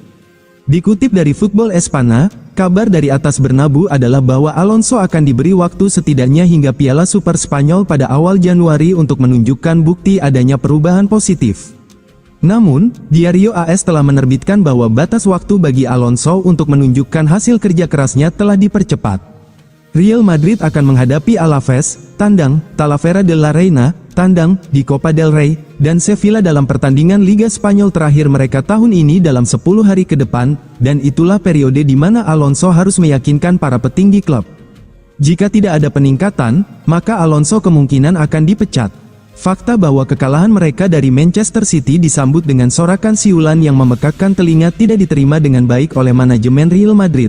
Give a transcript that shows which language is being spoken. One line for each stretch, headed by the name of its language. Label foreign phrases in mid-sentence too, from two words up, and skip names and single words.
Indonesian: Dikutip dari Football Espana, kabar dari atas Bernabeu adalah bahwa Alonso akan diberi waktu setidaknya hingga Piala Super Spanyol pada awal Januari untuk menunjukkan bukti adanya perubahan positif. Namun, Diario AS telah menerbitkan bahwa batas waktu bagi Alonso untuk menunjukkan hasil kerja kerasnya telah dipercepat. Real Madrid akan menghadapi Alaves, tandang, Talavera de la Reina, tandang, di Copa del Rey, dan Sevilla dalam pertandingan Liga Spanyol terakhir mereka tahun ini dalam 10 hari ke depan, dan itulah periode di mana Alonso harus meyakinkan para petinggi klub. Jika tidak ada peningkatan, maka Alonso kemungkinan akan dipecat. Fakta bahwa kekalahan mereka dari Manchester City disambut dengan sorakan siulan yang memekakkan telinga tidak diterima dengan baik oleh manajemen Real Madrid.